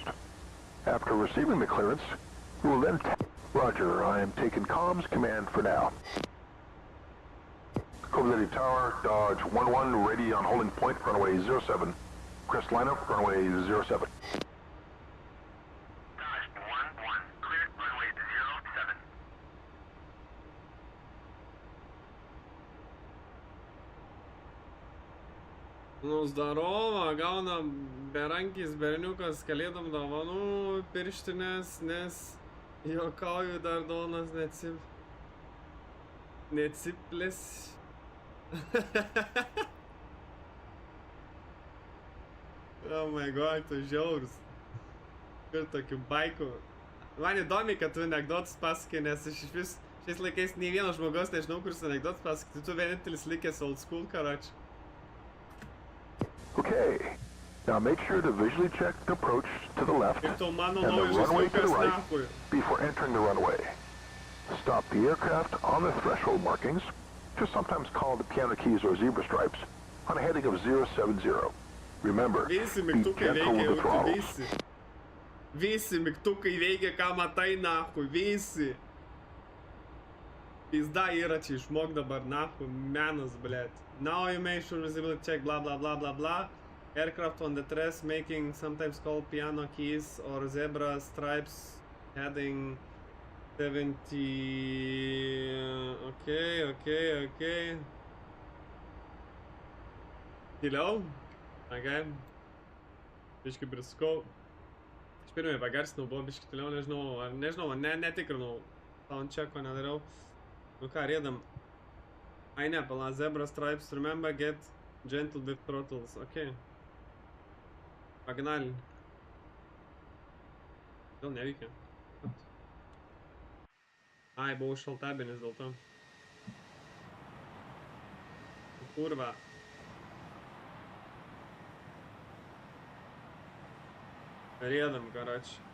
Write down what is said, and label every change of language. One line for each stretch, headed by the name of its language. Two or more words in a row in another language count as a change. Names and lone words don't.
English: After receiving the clearance, we will then Roger, I am taking comms command for now. Cove City Tower, Dodge 11, ready on holding point, runway 07. Crest lineup, runway 07. Dodge 11, cleared runway 07.
Lithuanian: Nu, zdarova, gauna berankis berniukas kalėdom dovanų pirštinės, nes juokauju dar donas neatsiplės.
English: Oh my god,
Lithuanian: tu žiaurus. Ir tokių baikų. Man įdomi, kad tu anekdotus pasakai, nes aš iš vis šiais laikais nei vieno žmogaus nežinau, kuris anekdotus pasakai. Tu vienintelis likęs
English: old school,
Lithuanian: karoči.
English: Okay, now make sure to visually check the approach to the left
Lithuanian: Ir tu mano
English: and the
Lithuanian: naujas
English: runway to the
Lithuanian: vaikas
English: right
Lithuanian: nachui.
English: before entering the runway. Stop the aircraft on the threshold markings, just sometimes called the piano keys or zebra stripes, on a heading of 070. Remember,
Lithuanian: Visi
English: be
Lithuanian: mygtukai
English: gentle
Lithuanian: veikia,
English: with the
Lithuanian: jau tu
English: throttles.
Lithuanian: visi. Visi mygtukai veikia, ką matai nachui, visi. Pizda yra čia išmok dabar, nahu, menas, blėt.
English: Now you make sure visibility check, blah blah blah blah blah. Aircraft on the tres making sometimes called piano keys or zebra stripes heading 70. Okay.
Lithuanian: Tyliau. Okay. Biškai priskau. Aš pirmai pagarsinau, buvo biškai tyliau, nežinau, netikrinau. Soundchecko nedariau. Nu ką, riedam. Ai ne, pala,
English: zebra stripes, remember, get gentle with throttles, okay.
Lithuanian: Pagnalim. Gal neveikia. Ai, buvau šaltabenis dėl to. Kurva. Riedam, karač.